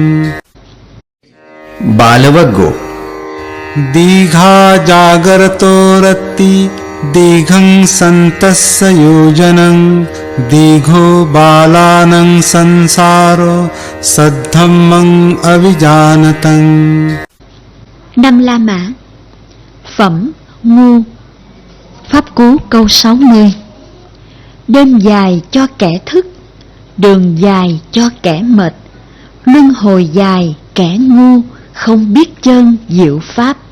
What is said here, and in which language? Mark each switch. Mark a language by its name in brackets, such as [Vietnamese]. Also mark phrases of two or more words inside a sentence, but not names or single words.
[Pali] बालवग्गो दीघा जागरतो रत्ति दीघं सन्तस्य योजनं दीघो बालानं संसारो सद्धम्मं अविजानतं [Vietnamese] Năm La Mã. Phẩm Ngu. Pháp Cú câu 60. Đêm dài cho kẻ thức, đường dài cho kẻ mệt, luân hồi dài kẻ ngu không biết chân diệu pháp.